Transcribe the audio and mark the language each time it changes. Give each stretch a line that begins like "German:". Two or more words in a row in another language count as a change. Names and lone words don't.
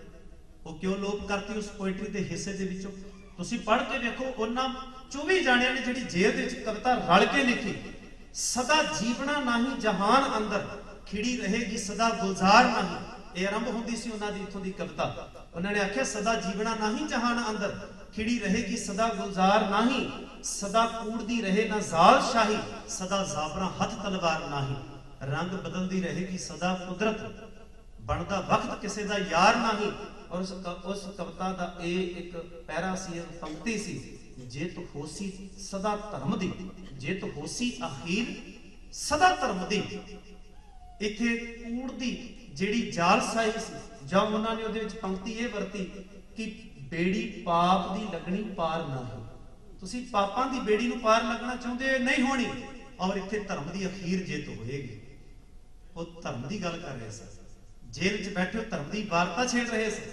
Punjabi: ਉਹ ਕਿਉਂ ਲੋਪ ਕਰਤੀ ਉਸ ਪੋਇਟਰੀ ਦੇ ਹਿੱਸੇ ਦੇ ਵਿੱਚੋਂ? ਤੁਸੀਂ ਪੜ੍ਹ ਕੇ ਵੇਖੋ, ਉਹਨਾਂ 24 ਜਾਣਿਆਂ ਨੇ ਜਿਹੜੀ ਜੇਲ੍ਹ ਦੇ ਵਿੱਚ ਕਵਿਤਾ ਰਲ ਕੇ ਲਿਖੀ, ਸਦਾ ਜੀਵਣਾ ਨਹੀਂ ਜਹਾਨ ਅੰਦਰ, ਖਿੜੀ ਰਹੇਗੀ ਸਦਾ ਗੁਲਜ਼ਾਰ ਨਹੀਂ। ਇਹ ਆਰੰਭ ਹੁੰਦੀ ਸੀ ਉਹਨਾਂ ਦੀ ਇੱਥੋਂ ਦੀ ਕਵਿਤਾ। ਉਹਨਾਂ ਨੇ ਆਖਿਆ ਸਦਾ ਜੀਵਣਾ ਨਹੀਂ ਜਹਾਨ ਅੰਦਰ, ਖਿੜੀ ਰਹੇਗੀ ਸਦਾ ਗੁਲਜ਼ਾਰ ਨਾਹੀ, ਸਦਾ ਕੂੜ ਦੀ ਰਹੇ ਨਾ ਜਾਲ ਸ਼ਾਹੀ, ਸਦਾ ਜਾਬਰਾਂ ਹੱਥ ਤਲਵਾਰ ਨਾਹੀ, ਰੰਗ ਬਦਲਦੀ ਰਹੇਗੀ ਸਦਾ ਕੁਦਰਤ, ਬਣਦਾ ਵਕਤ ਕਿਸੇ ਦਾ ਯਾਰ ਨਾਹੀ।
Hindi: और उस कविता का एक पैरा
Punjabi: ਸੀ, ਪੰਕਤੀ ਸੀ, ਜੇ ਤੋ ਹੋਸੀ ਸਦਾ ਧਰਮ ਦੀ, ਜੇ ਤੋ ਹੋਸੀ ਅਖੀਰ ਸਦਾ ਧਰਮ ਦੀ। ਇੱਥੇ ਕੂੜ ਦੀ ਜਿਹੜੀ ਜਾਲਸਾਈ ਸੀ, ਜਾਂ ਉਹਨਾਂ ਨੇ ਉਹਦੇ ਵਿੱਚ ਪੰਕਤੀ ਇਹ ਵਰਤੀ ਕਿ ਬੇੜੀ ਪਾਪ ਦੀ ਲੱਗਣੀ ਪਾਰ ਨਾ ਹੋ। ਤੁਸੀਂ ਪਾਪਾਂ ਦੀ ਬੇੜੀ ਨੂੰ ਪਾਰ ਲੱਗਣਾ ਚਾਹੁੰਦੇ ਨਹੀਂ ਹੋਣੀ, ਔਰ ਇੱਥੇ ਧਰਮ ਦੀ ਅਖੀਰ ਜਿੱਤ ਹੋਏਗੀ। ਉਹ ਧਰਮ ਦੀ ਗੱਲ ਕਰ ਰਹੇ ਸਨ, ਜੇਲ੍ਹ 'ਚ ਬੈਠੇ ਧਰਮ ਦੀ ਵਾਰਤਾ ਛੇੜ ਰਹੇ ਸਨ।